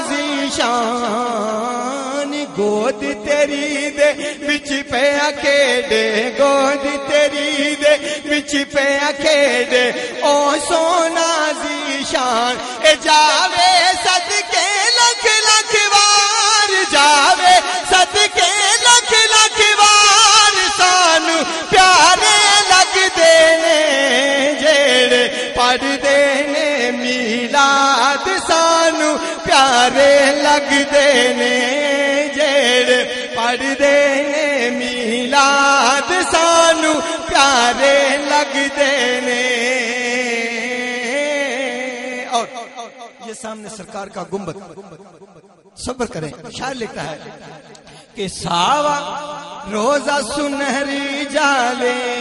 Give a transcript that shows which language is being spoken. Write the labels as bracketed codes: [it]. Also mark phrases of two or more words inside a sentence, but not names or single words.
[pa] ذیشان گود تیری دے وچ پیا کھیڈے گود تیری دے وچ پیا کھیڈے او سونا ذیشان اے جاوے صدقے لکھ لکھ وار جاوے صدقے لکھ لکھ وار سانو پیارے لگدے نے جیڑے پڑھدے نے میلاد سانو پیارے لگدے نے جیڑے پڑھدے نے میلاد سانو پیارے لگدے نے [ur] اور یہ سامنے سرکار کا گنبد صبر کریں شاعر لکھتا ہے کہ [pa] ساوا روزہ سنہری جالے